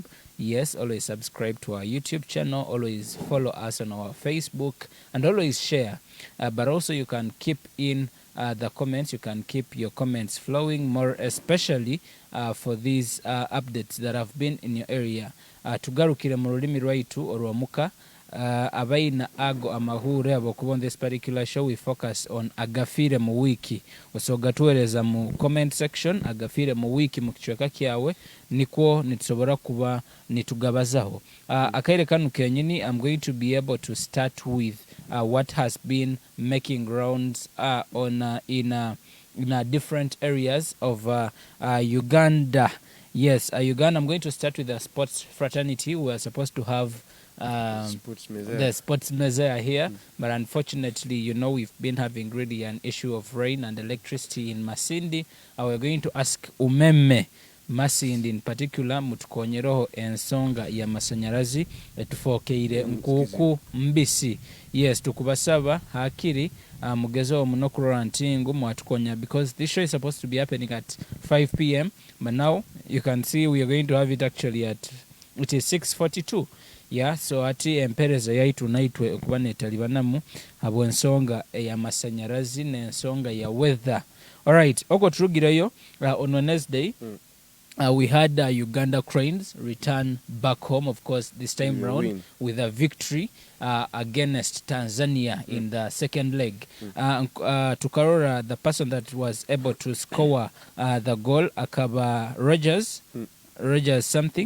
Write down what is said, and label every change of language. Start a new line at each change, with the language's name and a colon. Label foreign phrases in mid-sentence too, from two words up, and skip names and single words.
English: Yes, always subscribe to our YouTube channel, always follow us on our Facebook, and always share. But also you can keep in the comments, you can keep your comments flowing, more especially for these updates that have been in your area.
Nyoro: Tugarukire mu rurimi rwaitu olw'omuka. Abaina ago amahure abokuba
English: on this particular show, we focus on Agafiire Wiki.
Nyoro: Osoga tueleza mu
English: comment section
Nyoro: Agafiire Wiki mu kichweka kyawe nikwo nitusobora kuba nitugabazaho. Akaire kanu kenyini,
English: I'm going to be able to start with what has been making rounds in different areas of Uganda. Yes, Uganda. I'm going to start with the sports fraternity. We are supposed to have the sports mezea here, but unfortunately, you know, we've been having really an issue of rain and electricity in Masindi. We're going to ask Umeme Masindi in particular
Nyoro: mutukonyeroho ensonga ya masanyarazi etufokeire nkuku mbisi. Yes, tukubasaba hakiri mugezo muno kurora ntingu mwatukonya,
English: because this show is supposed to be happening at 5 p.m. but now you can see we are going to have it actually at it is 6:42.
Nyoro: Yeah, so ati empereza yaitu naitwe okuba netalibanamu abo ensonga ya masanyarazi n'ensonga ya weather.
English: All right,
Nyoro: oko turugireyo
English: on Wednesday. We had Uganda Cranes return back home, of course, this time round with a victory against Tanzania in the second leg. Tukarora, the person that was able to score the goal, Akaba Rogers something.